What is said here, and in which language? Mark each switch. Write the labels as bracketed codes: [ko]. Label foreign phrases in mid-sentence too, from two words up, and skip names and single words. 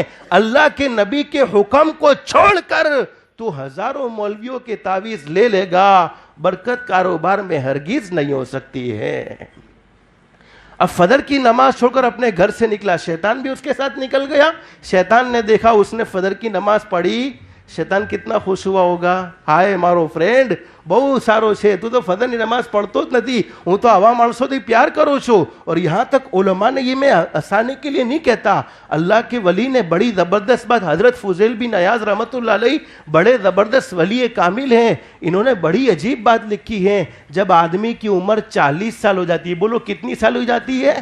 [ur] اللہ کے نبی کے حکم کو چھوڑ کر تو ہزاروں مولویوں کے تعویذ لے لے گا, برکت کاروبار میں ہرگز نہیں ہو سکتی ہے. اب فجر کی نماز چھوڑ کر اپنے گھر سے نکلا, شیطان بھی اس کے ساتھ نکل گیا. شیطان نے دیکھا اس نے فجر کی نماز پڑھی, شیطان کتنا خوش ہوا ہوگا, [gu] હાય મારો ફ્રેન્ડ બહુ સારો છે, તું તો ફજરની નમાઝ પડતો જ નથી, હું તો આવા માણસોથી પ્યાર કરું છું. [ur] اور یہاں تک علماء نے, یہ میں ہنسانے کے لیے نہیں کہتا, اللہ کے ولی نے بڑی زبردست بات, حضرت فضیل بن عیاض رحمۃ اللہ علیہ بڑے زبردست ولی کامل ہیں, انہوں نے بڑی عجیب بات لکھی ہے. جب آدمی کی عمر 40 سال ہو جاتی ہے, بولو کتنی سال ہو جاتی ہے؟